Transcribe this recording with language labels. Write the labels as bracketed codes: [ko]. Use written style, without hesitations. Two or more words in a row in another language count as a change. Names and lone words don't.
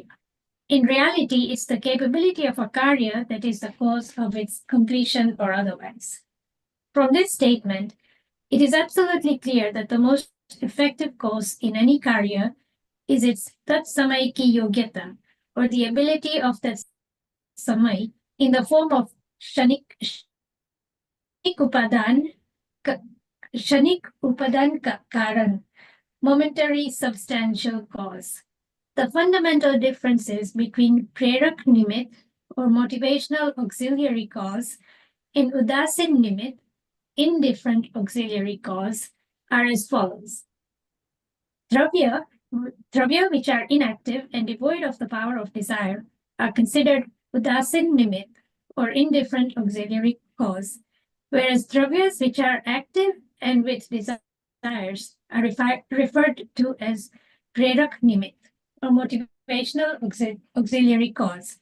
[en] In reality, it's the capability of a karya that is the cause of its completion or otherwise. From this statement, it is absolutely clear that the most effective cause in any karya is its [hi] तत्समैकी योग्यता, [en] or the ability of that samai in the form of [hi] क्षणिक उपादान, क्षणिक उपादान कारण, [en] momentary substantial cause. The fundamental differences between [hi] प्रेरक निमित्त [en] or motivational auxiliary cause and [hi] उदासीन निमित्त, [en] indifferent auxiliary cause, are as follows. Dravya, dravya which are inactive and devoid of the power of desire are considered [hi] उदासीन निमित्त [en] or indifferent auxiliary cause, whereas dravyas which are active and with desires are referred to as [hi] प्रेरक निमित्त [en] or motivational auxiliary cause.